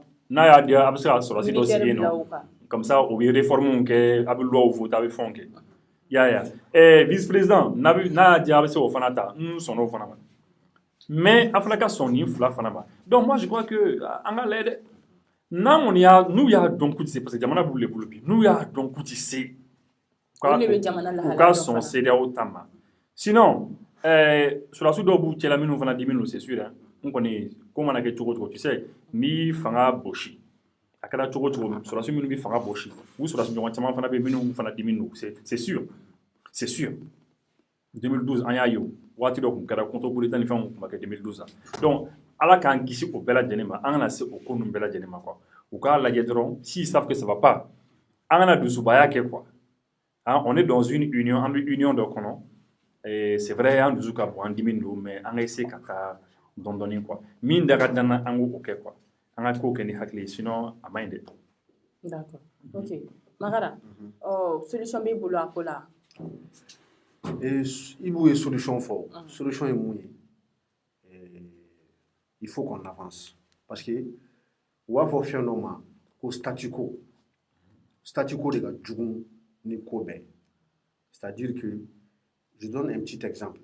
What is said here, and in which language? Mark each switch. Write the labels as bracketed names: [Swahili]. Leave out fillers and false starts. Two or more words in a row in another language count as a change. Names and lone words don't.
[Bambara] n'a y'a diya a bɛ se ka sɔrɔsi dɔ sigi yen nɔ [French] comme ça [Bambara] u bɛ réforme kɛ a bɛ loi voter a bɛ fɛnw kɛ y'a ye [French] vice président [Bambara] n'a y'a diya a bɛ se k'o fana ta n sɔnna o fana ma mais a fana ka sɔn nin fila fana ma [French] donc moi je crois que [Bambara] an ka lajɛ dɛ n'u y'a dɔn k'u ti se [French] parce que [Bambara] jamana b'u de bolo bi n'u y'a dɔn k'u ti se u ka sɔn CEDEAO ta ma sinon sɔrɔsi dɔw b'u cɛla minnu fana di minnu [French] c'est sûr [Bambara] n kɔni ko mana kɛ cogo o cogo [French] tu sais [Bambara] n'i fanga bosi a kɛra cogo cogo sɔrɔdasi minnu bɛ fanga bɔsi u sɔrɔdasi ɲɔgɔn caman fana bɛ minnu fana dimi n'u [French] c'est sûr [Bambara] 2012 an y'a ye waati dɔ tun kɛra contre-coup ni fɛnw tun ma kɛ 2012 la donc ala k'an kisi o bɛɛ lajɛlen ma an kana se o ko ninnu bɛɛ lajɛlen ma quoi u k'a lajɛ dɔrɔn [French] s'ils savent que ça va pas [Bambara] an kana dusubaya kɛ [French] quoi hein, on est dans une union [Bambara] an bɛ union dɔ kɔnɔ [French] c'est vrai [Bambara] an dusu ka bon an dimi don mais an ka essayer ka taa dɔɔni quoi min da ka d'an na an k'o kɛ quoi an ka ko kɛ ni hakili ye sinon a man ɲi dɛ. [French] D'accord, ok. [Bambara] Magara, solution b'i bolo a ko la? [French] Il y a solution fort. Solution est mouillée. Il faut qu'on avance. Parce que, on va faire un statu quo. Statu quo de Djougou ni Kobe. C'est-à-dire que, je donne un petit exemple.